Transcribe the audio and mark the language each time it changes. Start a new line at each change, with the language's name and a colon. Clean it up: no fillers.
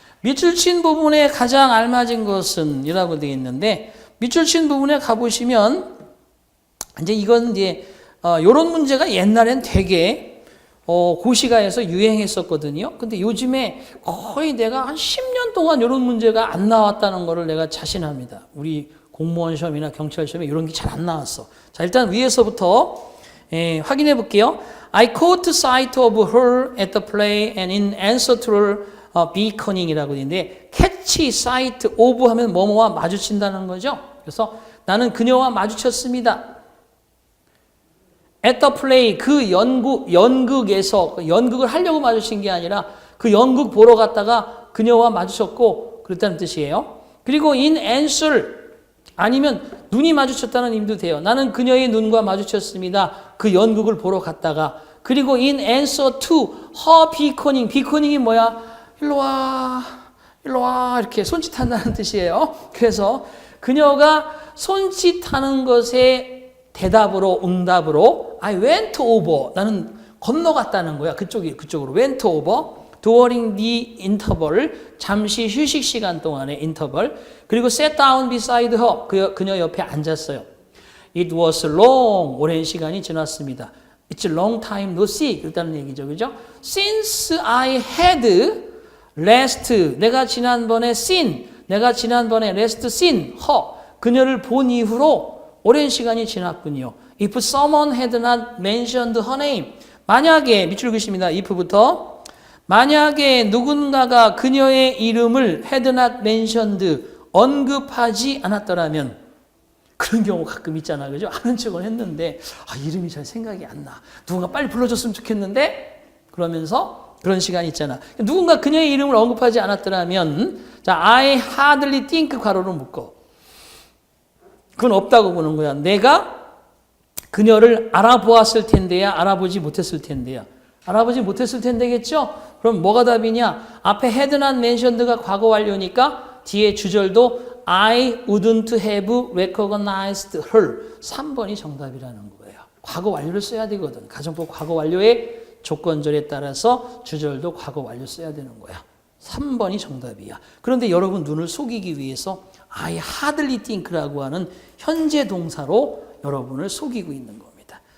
Korean: 밑줄 친 부분에 가장 알맞은 것은 이라고 되어 있는데, 밑줄 친 부분에 가보시면, 이제 이건 이제, 요런 문제가 옛날엔 되게, 고시가에서 유행했었거든요. 근데 요즘에 거의 내가 한 10년 동안 요런 문제가 안 나왔다는 거를 내가 자신합니다. 우리 공무원 시험이나 경찰 시험에 이런 게 잘 안 나왔어. 자, 일단 위에서부터, 확인해 볼게요.
English: I caught sight of her at the play and in answer to her beckoning
Korean: 이라고 있는데,
English: catch sight of
Korean: 하면 뭐뭐와 마주친다는 거죠. 그래서 나는 그녀와 마주쳤습니다.
English: at the play,
Korean: 그 연극에서, 연극을 하려고 마주친 게 아니라 그 연극 보러 갔다가 그녀와 마주쳤고, 그랬다는 뜻이에요. 그리고
English: in answer,
Korean: 아니면 눈이 마주쳤다는 의미도 돼요. 나는 그녀의 눈과 마주쳤습니다. 그 연극을 보러 갔다가.
English: 그리고 in answer to her beckoning.
Korean: beckoning이 뭐야? 일로 와, 이렇게 손짓한다는 뜻이에요. 그래서 그녀가 손짓하는 것에 대답으로, 응답으로
English: I went over.
Korean: 나는 건너갔다는 거야. 그쪽으로.
English: went over. during the interval.
Korean: 잠시 휴식 시간 동안의 interval.
English: 그리고 sat down beside her.
Korean: 그녀 옆에 앉았어요.
English: It was long.
Korean: 오랜 시간이 지났습니다.
English: It's a long time no see.
Korean: 그랬다는 얘기죠. 그죠?
English: Since I had last.
Korean: 내가 지난번에
English: last seen her.
Korean: 그녀를 본 이후로 오랜 시간이 지났군요.
English: If someone had not mentioned her name.
Korean: 만약에, 밑줄 그십니다. if부터. 만약에 누군가가 그녀의 이름을
English: had not mentioned,
Korean: 언급하지 않았더라면, 그런 경우 가끔 있잖아. 그죠? 아는 척을 했는데, 이름이 잘 생각이 안 나. 누군가 빨리 불러줬으면 좋겠는데? 그러면서 그런 시간이 있잖아. 누군가 그녀의 이름을 언급하지 않았더라면, 자,
English: I hardly think
Korean: 괄호로 묶어. 그건 없다고 보는 거야. 내가 그녀를 알아보았을 텐데야, 알아보지 못했을 텐데야. 알아보지 못했을 텐데겠죠? 그럼 뭐가 답이냐? 앞에
English: had not mentioned가
Korean: 과거 완료니까 뒤에 주절도
English: I wouldn't have recognized her.
Korean: 3번이 정답이라는 거예요. 과거 완료를 써야 되거든. 가정법 과거 완료의 조건절에 따라서 주절도 과거 완료 써야 되는 거야. 3번이 정답이야. 그런데 여러분 눈을 속이기 위해서
English: I hardly think
Korean: 라고 하는 현재 동사로 여러분을 속이고 있는 겁니다.